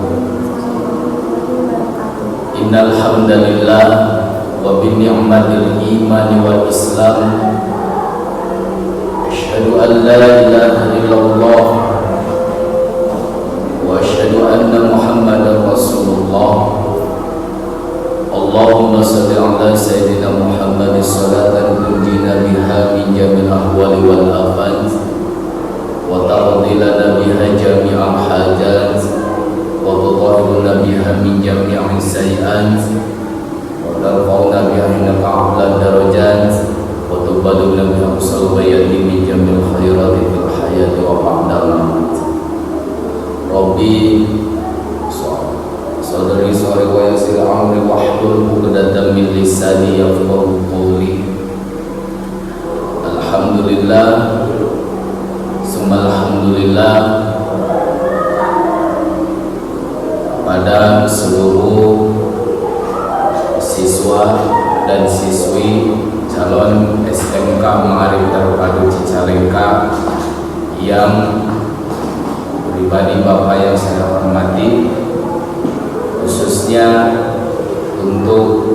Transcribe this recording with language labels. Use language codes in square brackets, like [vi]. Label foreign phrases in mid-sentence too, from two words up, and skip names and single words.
[ar] إن الحمد لله وبنعمة الإيمان والإسلام أشهد أن لا إله إلا الله وأشهد أن محمدا رسول الله. اللهم صل على سيدنا محمد صلاة تنجينا بها من جميع الأهوال والآفات وتقضي لنا بها جميع الحاجات وتطهرنا بها من جميع السيئات وترفعنا بها عندك أعلى الدرجات وتبلغنا بها أقصى الغايات من جميع الخيرات في الحياة وبعد الممات. رب Saudari sore ويسر أمري واحلل عقدة من لساني يفقهوا قولي. الحمد لله، ثم الحمد لله [id] pada seluruh siswa dan siswi calon SMK Ma'arif Terpadu Cicalengka yang pribadi Bapak yang saya hormati, khususnya untuk